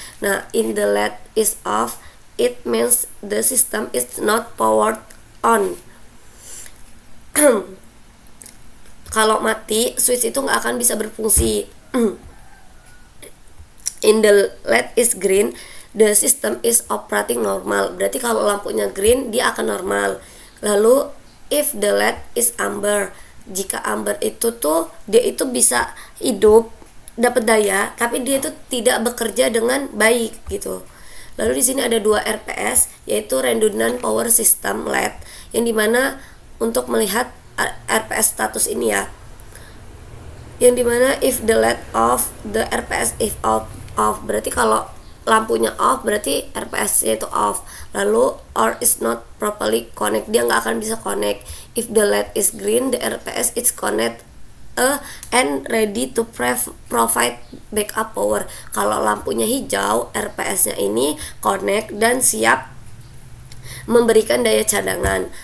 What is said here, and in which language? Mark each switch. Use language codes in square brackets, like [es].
[en] Nah, in the LED is off, it means the system is not powered on. [id] Kalau mati, switch itu nggak akan bisa berfungsi. [en] In the LED is green, the system is operating normal. [id] Berarti kalau lampunya green, dia akan normal. Lalu [en] if the LED is amber, [id] jika amber itu tuh dia itu bisa hidup, dapat daya, tapi dia itu tidak bekerja dengan baik gitu. Lalu di sini ada 2 RPS, yaitu redundant power system LED, yang dimana untuk melihat RPS status ini ya, yang dimana [en] if the LED off, the RPS if off, [id] berarti kalau lampunya off berarti RPS-nya itu off. Lalu [en] or is not properly connect, [id] dia nggak akan bisa connect. [en] If the LED is green, the RPS is connect and ready to provide backup power. [id] Kalau lampunya hijau, RPS-nya ini connect dan siap memberikan daya cadangan.